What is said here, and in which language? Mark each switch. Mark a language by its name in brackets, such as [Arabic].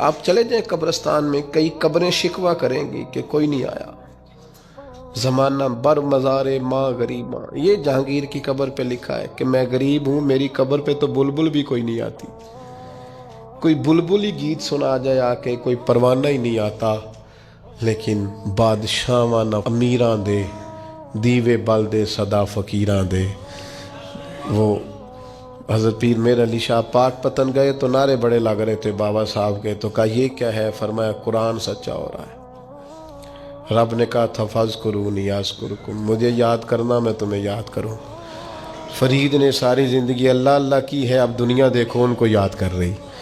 [Urdu] آپ چلے جائیں قبرستان میں، کئی قبریں شکوہ کریں گی کہ کوئی نہیں آیا. [Persian] زمانہ بر مزار ماں غریب ماں، [Urdu] یہ جہانگیر کی قبر پہ لکھا ہے کہ میں غریب ہوں، میری قبر پہ تو بلبل بھی کوئی نہیں آتی. کوئی بلبل ہی گیت سنا جائے آ کے، کوئی پروانہ ہی نہیں آتا. [Punjabi] لیکن بادشاہاں نہ امیراں دے، دیوے بل دے صدا فقیراں دے. [Urdu] وہ حضرت پیر میر علی شاہ پاک پتن گئے تو نعرے بڑے لگ رہے تھے بابا صاحب کے. تو کہا یہ کیا ہے؟ فرمایا قرآن سچا ہو رہا ہے. رب نے کہا تھا فاذکرونی اذکرکم، مجھے یاد کرنا میں تمہیں یاد کروں. فرید نے ساری زندگی اللہ اللہ کی ہے، اب دنیا دیکھو ان کو یاد کر رہی.